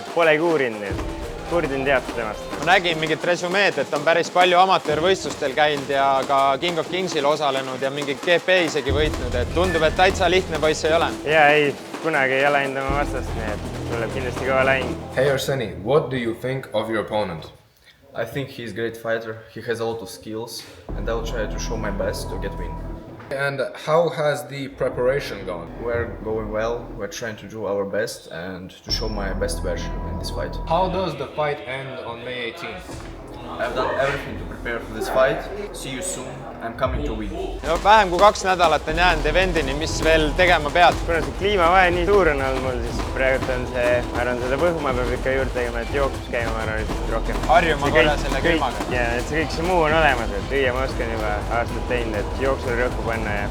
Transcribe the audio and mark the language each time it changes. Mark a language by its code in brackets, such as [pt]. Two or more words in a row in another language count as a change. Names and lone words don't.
[et] Polegi uurinud nüüd. Kurdin teab temast. Ma nägin mingit resümeed, et on päris palju amatöörvõistlustel käinud ja ka King of Kingsil osalenud ja mingi GP isegi võitnud. Et tundub, et täitsa lihtne poiss ei ole. Ja ei, kunagi ei ole ainult oma vastast, nii et tuleb kindlasti kõva lahing. [en] Hey Arseni, what do you think of your opponent? I think he's a great fighter. He has a lot of skills and I'll try to show my best to get win. And how has the preparation gone? We're going well, we're trying to do our best and to show my best version in this fight. How does the fight end on May 18th? I've done everything to prepare for this fight. See you soon, I'm coming to win. [et] No, vähem kui 2 nädalat on jäänud eventini, mis veel tegema pead? Kuna see kliimavahe nii suur on olnud mul, siis praegu on see, ma arvan, seda põhma peab ikka juurde tegema, et jooksus käima, ma arvan, et rohkem. Harjuma korra selle külmaga. Ja et see kõik see muu on olemas, et lüüa ma oskan juba aastat teinud, et jooksule rõhku panna ja